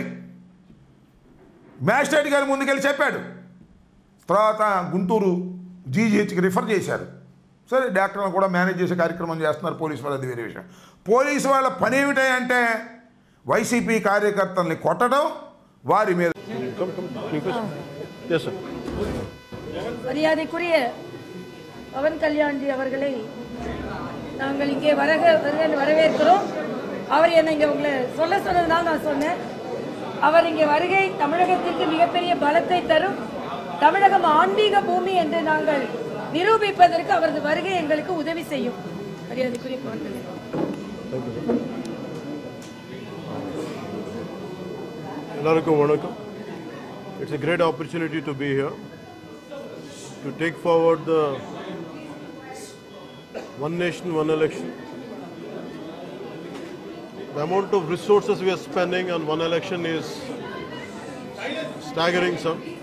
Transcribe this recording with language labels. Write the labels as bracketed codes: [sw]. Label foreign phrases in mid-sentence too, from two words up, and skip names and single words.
[te] మ్యాజిస్ట్రేట్ గారి ముందుకెళ్ళి చెప్పాడు, తర్వాత గుంటూరు జీజీహెచ్కి రిఫర్ చేశారు. సరే, డాక్టర్లను కూడా మేనేజ్ చేసే కార్యక్రమం చేస్తున్నారు పోలీసు వాళ్ళు, అది వేరే విషయం. పోలీసు వాళ్ళ పని ఏమిటంటే వైసీపీ కార్యకర్తల్ని కొట్టడం, వారి మీద [ta] மரியாதைக்குரிய பவன் கல்யாண்ஜி அவர்களை நாங்கள் இங்கே வரவேற்கிறோம். அவர் என்னை இங்கே உங்களை சொன்னதுனால நான் சொன்னேன். அவர் இங்கே வருகை தமிழகத்திற்கு மிகப்பெரிய பலத்தை தரும், தமிழகம் ஆன்மீக பூமி என்று நாங்கள் நிரூபிப்பதற்கு அவரது வருகை எங்களுக்கு உதவி செய்யும். மரியாதைக்குரிய பவன் கல்யாண். எல்லாருக்கும் வணக்கம். [en] It's a great opportunity to be here to take forward the One Nation, One Election. The amount of resources we are spending on one election is staggering some.